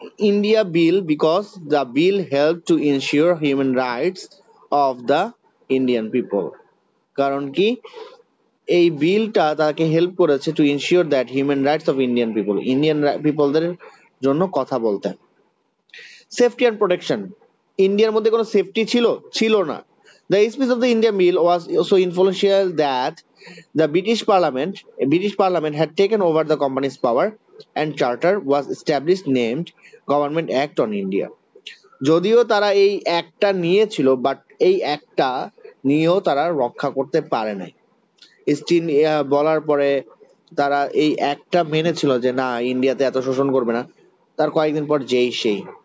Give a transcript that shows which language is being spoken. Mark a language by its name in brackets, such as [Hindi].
[English] India bill, because the bill help to ensure human rights of the Indian people. [Bangla] কারণ কি, এই বিলটা তাকে হেল্প করেছে [English] to ensure that human rights of Indian [Bangla] পিপলদের জন্য কথা বলতে। সেফটি অ্যান্ড প্রোটেকশন, ইন্ডিয়ার মধ্যে কোনো সেফটি ছিল না। [English] The speech of the India bill was so influential that the British Parliament had taken over the company's power, and charter was established named Government Act on India. [Bangla] যদিও তারা এই একটা নিয়েছিল, বাট এই একটা নিয়েও তারা রক্ষা করতে পারে নাই। ইস্ট ইন্ডিয়া বলার পরে তারা এই একটা মেনেছিল যে না, ইন্ডিয়াতে এত শোষণ করবে না। তার কয়েকদিন পর যেই সেই।